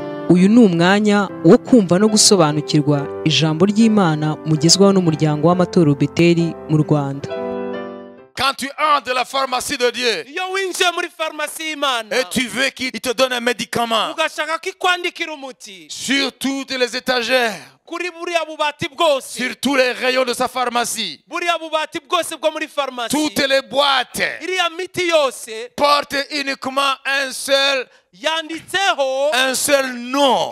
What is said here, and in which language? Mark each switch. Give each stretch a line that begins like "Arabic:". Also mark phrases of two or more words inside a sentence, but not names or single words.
Kinyarwanda: Uyu ni umwanya wo kumva no gusobanukirwa ijambo ry'Imana mugezwaho n'umuryango w'amatorero Beteli mu Rwanda.
French: Quand tu entres dans la pharmacie de Dieu et tu veux qu'il te donne un médicament sur toutes les étagères, sur tous les rayons de sa pharmacie, toutes les boîtes portent uniquement un seul nom.